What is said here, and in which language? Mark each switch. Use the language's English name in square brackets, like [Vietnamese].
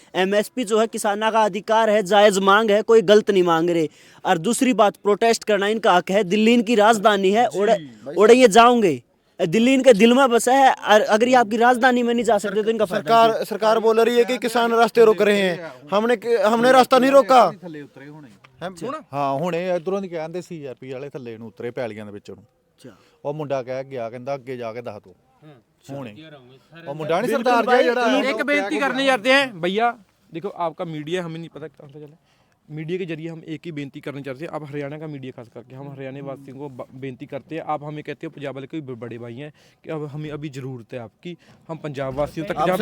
[Hindi] MSP जो है किसानों का अधिकार है, जायज मांग है, कोई गलत नहीं मांग रहे। और दूसरी बात, प्रोटेस्ट करना इनका हक है। दिल्ली इनकी राजधानी है, उड़े ये जाओगे, दिल्ली इनके दिल में बसा है। और अगर ये आपकी राजधानी में नहीं जा सकते तो इनका सरकार बोल रही है कि किसान रास्ते रोक रहे हैं। हमने रास्ता नहीं रोका। [Punjabi] ਹਾਂ ਹੁਣੇ ਇਧਰੋਂ ਦੀ ਕਹਿੰਦੇ ਸੀਆਰਪੀ ਵਾਲੇ ਥੱਲੇ ਨੂੰ ਉਤਰੇ ਪੈਲੀਆਂ ਦੇ ਵਿੱਚੋਂ ਨੂੰ। ਉਹ ਮੁੰਡਾ ਕਹਿ ਗਿਆ, ਕਹਿੰਦਾ ਅੱਗੇ ਜਾ ਕੇ ਦੱਸ ਦੋ ਹੁਣੇ। ਉਹ ਮੁੰਡਾ ਨਹੀਂ ਸਰਦਾਰ ਜਿਹੜਾ [Hindi] एक बेनती करने जाते हैं भैया, देखो आपका मीडिया हमें नहीं पता कहाँ से चला, मीडिया के जरिए हम एक ही बेनती करना चाहते हैं। आप हरियाणा का मीडिया खास करके, हम हरियाणा वासियों को बेनती करते हैं। आप हमें कहते हो पंजाब वाले कोई बड़े भाई हैं कि अब हमें अभी जरूरत है आपकी, हम पंजाब वासियों तक